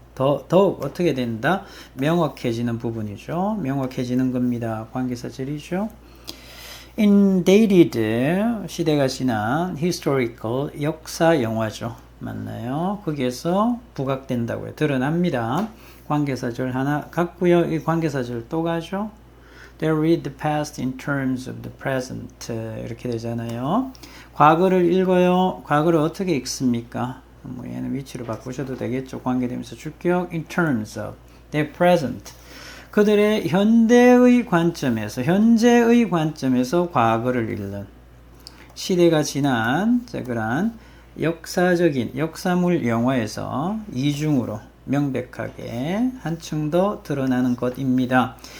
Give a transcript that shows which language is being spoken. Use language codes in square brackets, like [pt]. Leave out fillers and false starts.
[ko] 더욱 어떻게 된다? 명확해지는 부분이죠. 명확해지는 겁니다. 관계사절이죠. Indated, 시대가 지난 historical, 역사 영화죠. 맞나요? 거기에서 부각된다고요. 드러납니다. 관계사절 하나 같고요. 이 관계사절 또 가죠. [en] They read the past in terms of the present. [ko] 이렇게 되잖아요. 과거를 읽어요. 과거를 어떻게 읽습니까? 뭐 얘는 위치로 바꾸셔도 되겠죠. 관계되면서 주격 [en] in terms of their present. [ko] 그들의 현대의 관점에서 현재의 관점에서 과거를 읽는 시대가 지난 그러한 역사적인 역사물 영화에서 이중으로 명백하게 한층 더 드러나는 것입니다.